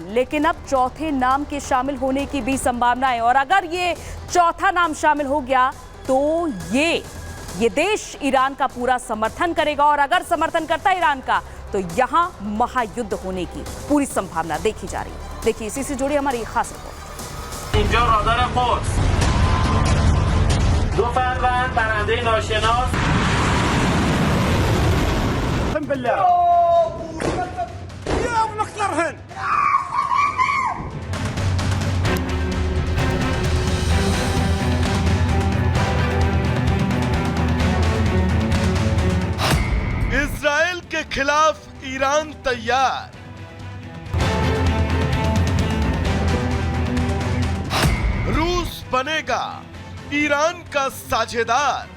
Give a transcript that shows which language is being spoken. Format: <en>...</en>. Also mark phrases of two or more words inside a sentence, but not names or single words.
<hi>लेकिन अब चौथे नाम के शामिल होने की भी संभावना है और अगर ये चौथा नाम शामिल हो गया तो ये देश ईरान का पूरा समर्थन करेगा और अगर समर्थन करता है ईरान का तो यहां महायुद्ध होने की पूरी संभावना देखी जा रही है। देखिए इसी से जुड़ी हमारी खास रिपोर्ट।</hi> <fa>اینجا رادار قدس 2 فروند برنده ناشناس</fa> <ar>اقسم بالله يا مقترهن</ar> <hi>इजराइल के खिलाफ ईरान तैयार। रूस बनेगा ईरान का साझेदार।</hi>